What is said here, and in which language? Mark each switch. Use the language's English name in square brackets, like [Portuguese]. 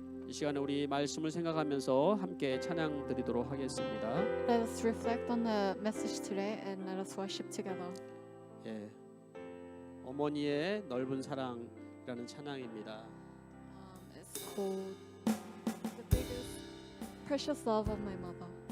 [Korean] 시간에 우리 말씀을 생각하면서 함께 찬양 드리도록 하겠습니다. [English] Let us reflect on the message today and let us worship together. [Korean] 예, 어머니의 넓은 사랑이라는 찬양입니다. [English] It's called The Biggest Precious Love of My Mother.